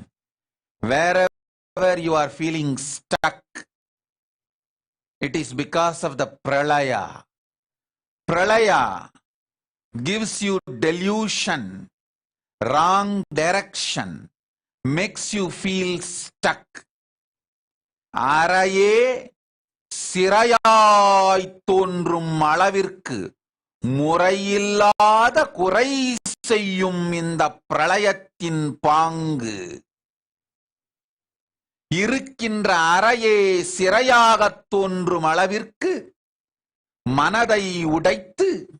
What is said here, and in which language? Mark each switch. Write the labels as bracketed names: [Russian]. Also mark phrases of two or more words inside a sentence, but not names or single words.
[English] Wherever you are feeling stuck, it is because of the pralaya. Pralaya gives you delusion, wrong direction, makes you feel stuck. [Tamil] அறையே சிறையாய் தோன்றும் அளவிற்கு முறையில்லாத குறை செய்யும் இந்த பிரளயத்தின் பாங்கு. இருக்கின்ற அறையே சிறையாகத் தோன்றும் அளவிற்கு மனதை உடைத்து